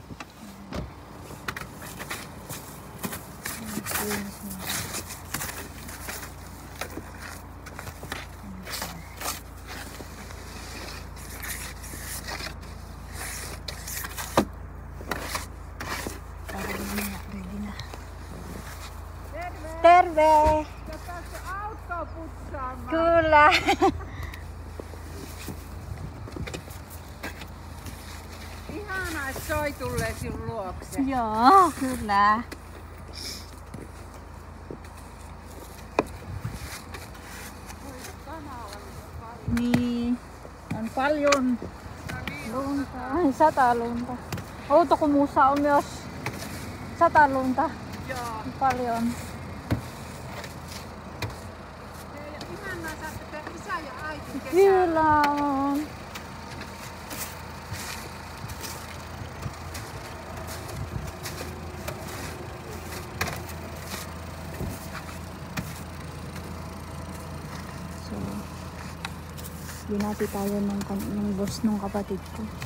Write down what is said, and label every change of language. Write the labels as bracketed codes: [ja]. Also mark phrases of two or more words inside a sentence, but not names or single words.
[tl] Linis muna. Ready na. [fi] Terve! Kyllä! Ihanaa, että soi tulee sinun luokse. Joo, kyllä. Niin, on paljon lunta. Ai, 100 lunta. Outokummussa on myös 100 lunta. Joo. Paljon. Ihanaa, että isä ja äiti kesällä. Kyllä on. [tl] So, binati tayo ng boss ng kapatid ko.